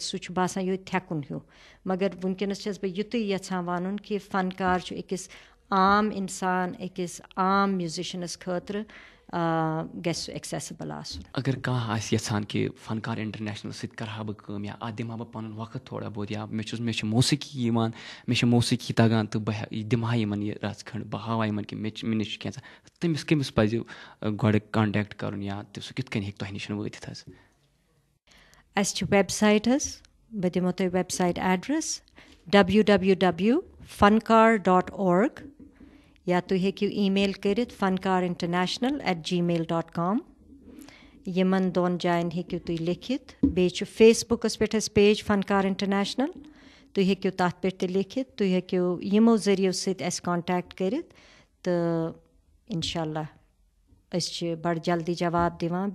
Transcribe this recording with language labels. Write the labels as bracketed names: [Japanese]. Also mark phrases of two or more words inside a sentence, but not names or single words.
[Kashmiri] سُہ چھُ باسان یہِ تھٮ۪کُن ہیوٗ. مگر وٕنکیٚنس چھَس بہٕ یُتُے یژھان وَنُن کہِ فنکار چھُ أکِس عام اِنسان، أکِس عام میوٗزِشنس خٲطرٕ گژھِ سُہ ایکسیسیبل آسُن. اگر کانٛہہ آسہِ یژھان کہِ فنکار انٹرنیشنل سۭتۍ کرٕ ہا بہٕ کٲم یا اتھ دِمہٕ ہا بہٕ پنُن وقت [Urdu] تھوڑا بہت، [Kashmiri] یا مےٚ چھِ موسیٖقی یِوان، مےٚ چھِ موسیٖقی تگان تہٕ بہٕ دِمہٕ ہا یِمن یہِ رژھ کھنٛڈ، بہٕ ہاوہا یِمن کہِ مےٚ نِش چھُ کینٛژھا، تٔمِس کٔمِس پزِ گۄڈٕ کنٹیکٹ کرُن یا سُہ کِتھ کٔنۍ ہیٚکہِ تۄہہِ نِش وٲتِتھ حظ؟ اَسہِ چھِ ویب سایٹ حظ، بہٕ دِمو تۄہہِ [English] website address [Kashmiri] www.fankar.org یا تُہۍ ہیٚکِو ای میل کٔرِتھ fankarinternational@gmail.com. یِمن دۄن جاین ہیٚکِو تُہۍ لیکھِتھ. بیٚیہِ چھُ فیس بُکس پٮ۪ٹھ اَسہِ پیج فنکار انٹرنیشنل، تُہۍ ہیٚکِو تَتھ پٮ۪ٹھ تہِ لیکھِتھ. تُہۍ ہیٚکِو یِمو ذٔریعو سۭتۍ اَسہِ کانٹیکٹ کٔرِتھ تہٕ [Arabic] اِنشاء اللہ [Kashmiri] أسۍ چھِ بڑٕ جلدی جواب دِوان.